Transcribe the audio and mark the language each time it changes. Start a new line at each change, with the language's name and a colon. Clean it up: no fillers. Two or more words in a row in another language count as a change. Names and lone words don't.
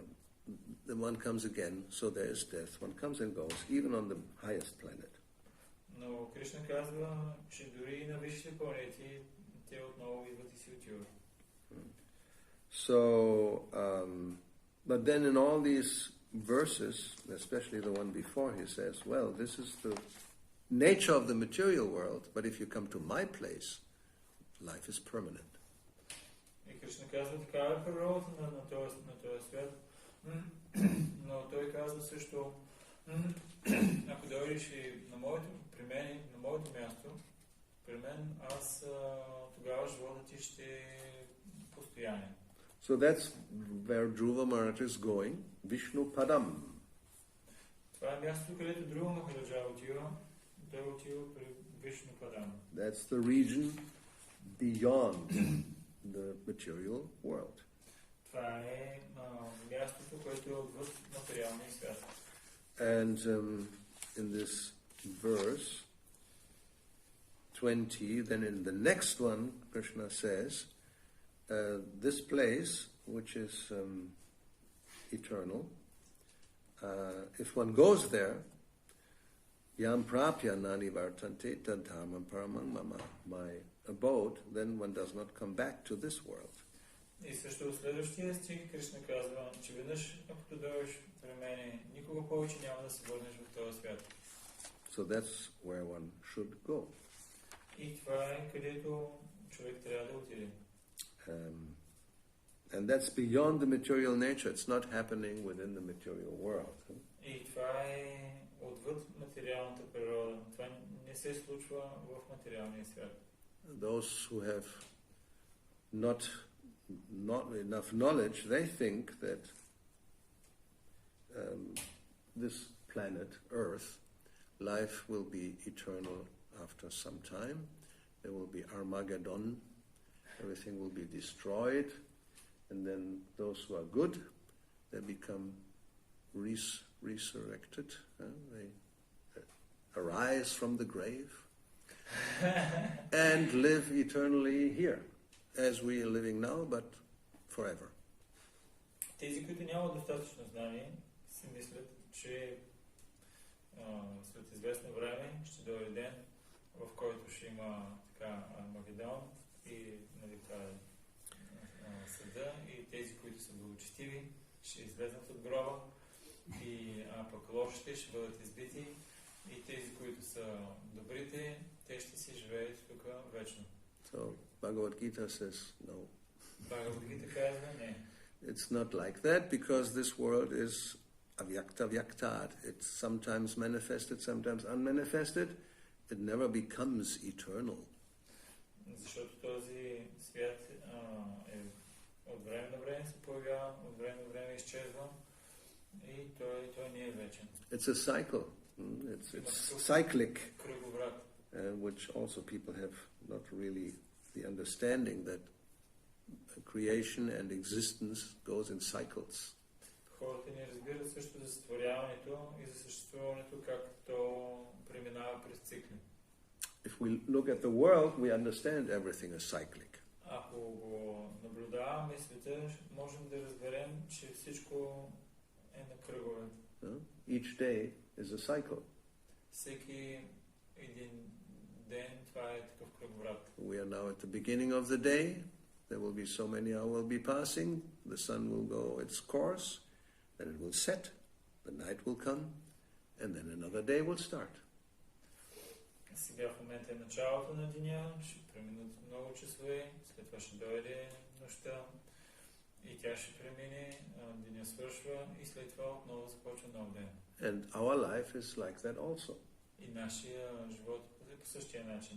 English: The one comes again, so there is death. One comes and goes, even on the highest planet.
Bulgarian: Но Кришна казва, че дори и на висшите планети, те отново идват и си отиват.
English: So, but then in all these verses, especially the one before, he says, well, this is the nature of the material world, but if you come to my place, life is permanent.
Bulgarian: И Кришна казва, такава е природата на този свят, но той казва също, ако дойдеш и при мен, на моето място, при мен, аз тогава живота ти ще е постоянен.
English: So that's where Dhruva Maharaj is going, Vishnu Padam.
Bulgarian: Това е мястото, където Dhruva Махараджа отива. Той отива при Вишну Падам.
English: That's the region beyond the material world.
Bulgarian: Това е мястото, което е отвъд материалния свят.
English: And in this verse 20, then in the next one, Krishna says, this place, which is eternal, if one goes there,
Sanskrit: yam prapya nani vartante tad dharmam paramam mama,
English: my abode, then one does not come back to this world.
Bulgarian: И също в следващия стих Кришна казва, че веднъж, ако дойдеш при мене, никога повече няма да се върнеш в този свят.
English: So that's where one should go.
Bulgarian: И това е където човек трябва да отиде.
English: And that's beyond the material nature. It's not happening within the material world.
Bulgarian: И това е отвъд материалната природа. Това не се случва в материалния свят.
English: Those who have not enough knowledge, they think that this planet, Earth, life will be eternal after some time. There will be Armageddon. Everything will be destroyed. And then those who are good, they become resurrected. They arise from the grave and live eternally here, as we are living now, but forever.
Bulgarian: Тези, които нямат достатъчно знание, си мислят, че след известно време ще дойде ден, в който ще има така Армагедон и съда, и тези, които са благочестиви, ще излезнат от гроба, и пък лошите ще бъдат избити, и тези, които са добрите, те ще си живеят тук вечно.
English: So Bhagavad-gita says no.
Bulgarian: Бхагавад-гита казва не.
English: It's not like that because this world is
Sanskrit: avyakta vyaktat.
English: It's sometimes manifested, sometimes unmanifested. It never becomes eternal.
Bulgarian: Защото този свят е от време на време се появява, от време на време изчезва и той не е вечен.
English: It's a cycle. It's cyclic,
Bulgarian: кръговрат.
English: Which also people have not really the understanding that creation and existence goes in cycles.
Bulgarian: Хората не разбират също за сътворяването и за съществуването, как то преминава през цикли.
English: If we look at the world, we understand everything is cyclic.
Bulgarian: Ако го наблюдаваме света, можем да разберем, че всичко е на кръгове.
English: Each day is a cycle.
Bulgarian: Всеки един ден това е такъв кръговрат.
English: We are now at the beginning of the day. There will be so many hours will be passing. The sun will go its course. then it will set, the night will come, and then another day will start.
Bulgarian: Сега в момента е началото на деня, ще преминат много часове, след това ще дойде нощта и тя ще премине, деня свършва и след това отново започва нов ден.
English: And our life is like that also.
Bulgarian: И нашия живот е по същия начин.